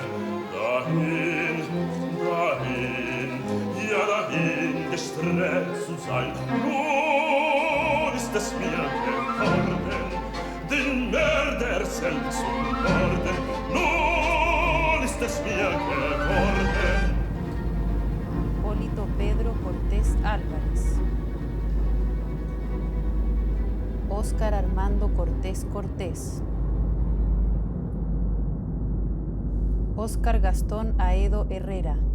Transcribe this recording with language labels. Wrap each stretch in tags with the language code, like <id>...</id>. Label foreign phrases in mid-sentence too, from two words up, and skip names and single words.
<de>Dahin, ja dahin gestrebt zu sein. Nun ist es mir geworden, den Mörder selbst zu morden. Nun ist es mir geworden. Hipólito Pedro Cortés Álvarez. Óscar Armando Cortés Cortés. Óscar Gastón Aedo Herrera.</de>